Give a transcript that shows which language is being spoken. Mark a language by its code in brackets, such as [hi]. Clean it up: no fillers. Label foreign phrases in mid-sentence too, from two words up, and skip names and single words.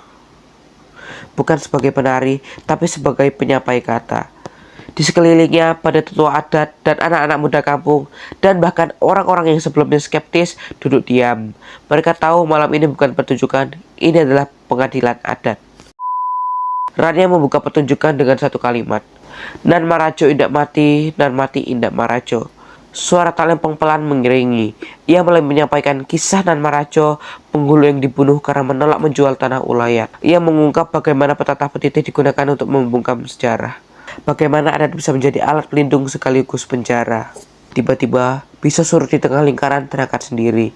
[id] Bukan sebagai penari, tapi sebagai penyampai kata. Di sekelilingnya pada tetua adat dan anak-anak muda kampung, dan bahkan orang-orang yang sebelumnya skeptis duduk diam. Mereka tahu malam ini bukan pertunjukan, ini adalah pengadilan adat. Rania membuka pertunjukan dengan satu kalimat. [min] Nan Marajo indak mati, nan mati indak Marajo. [id] Suara talempong pelan mengiringi. Ia mulai menyampaikan kisah Nan Marajo, penghulu yang dibunuh karena menolak menjual tanah ulayat. Ia mengungkap bagaimana pepatah petitih digunakan untuk membungkam sejarah. Bagaimana adat bisa menjadi alat pelindung sekaligus penjara. Tiba-tiba, pisau surut di tengah lingkaran terangkat sendiri.